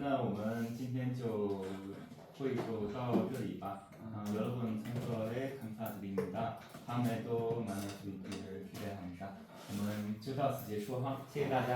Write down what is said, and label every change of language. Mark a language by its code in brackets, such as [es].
[zh] 那我们今天就会就到这里吧。 [ko] 여러분 참석에 감사드립니다. 다음에 또 만날 수 있기를 기대합니다. [zh] 我们就到此结束哈，谢谢大家。